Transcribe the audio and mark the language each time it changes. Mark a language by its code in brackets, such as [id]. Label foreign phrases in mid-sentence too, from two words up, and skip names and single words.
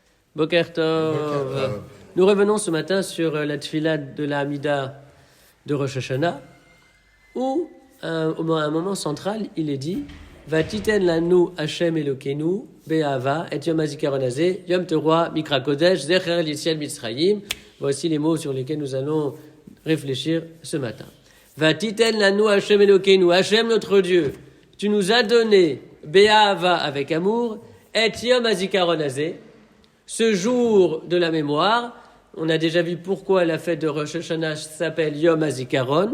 [he] בוקר טוב. [fr] Nous revenons ce matin sur la tefila de la Hamida de Rosh Hashanah, où, à un moment central, il est dit [he] ותתן לנו השם אלוקינו באהבה את יום הזכרון הזה יום תרועה מקרא קדש זכר יציאת מצרים. [fr] Voici les mots sur lesquels nous allons réfléchir ce matin. [he] ותתן לנו השם אלוקינו, [fr] Hashem notre Dieu, tu nous as donné be'ava avec amour [he] את יום הזכרון הזה, [fr] ce jour de la mémoire. On a déjà vu pourquoi la fête de Rosh Hashanah s'appelle Yom HaZikaron.